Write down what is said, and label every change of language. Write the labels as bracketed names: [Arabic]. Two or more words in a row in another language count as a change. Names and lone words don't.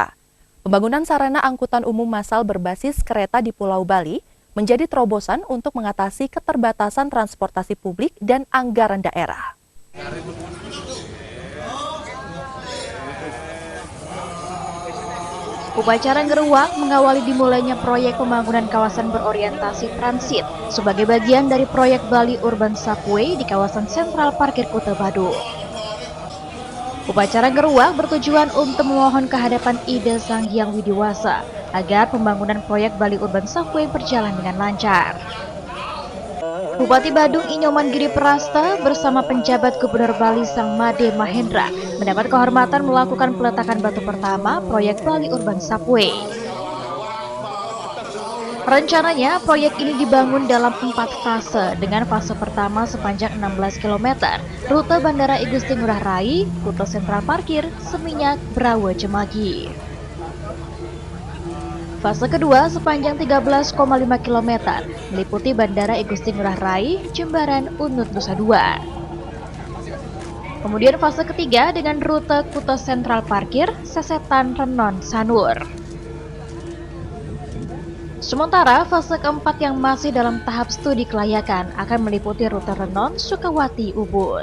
[Indonesian] Pembangunan sarana angkutan umum massal berbasis kereta di Pulau Bali menjadi terobosan untuk mengatasi keterbatasan transportasi publik dan anggaran daerah. Upacara ngeruak mengawali dimulainya proyek pembangunan kawasan berorientasi transit sebagai bagian dari proyek Bali Urban Subway di kawasan sentral parkir Kuta Badung. Upacara ngeruak bertujuan untuk memohon kehadapan Ida Sang Hyang Widiwasa agar pembangunan proyek Bali Urban Subway berjalan dengan lancar. Bupati Badung Inyoman Giri Praste bersama penjabat Gubernur Bali Sang Made Mahendra mendapat kehormatan melakukan peletakan batu pertama proyek Bali Urban Subway. Rencananya proyek ini dibangun dalam 4 fase dengan fase pertama sepanjang 16 km, rute Bandara I Gusti Ngurah Rai, Kuta Sentral Parkir, Seminyak, Brawa, Cemagi. Fase kedua sepanjang 13,5 km, meliputi Bandara I Gusti Ngurah Rai, Jembaran, Unut, Nusa Dua. Kemudian fase ketiga dengan rute Kuta Sentral Parkir, Sesetan, Renon, Sanur. Sementara fase keempat yang masih dalam tahap studi kelayakan akan meliputi rute Renon, Sukawati, Ubud.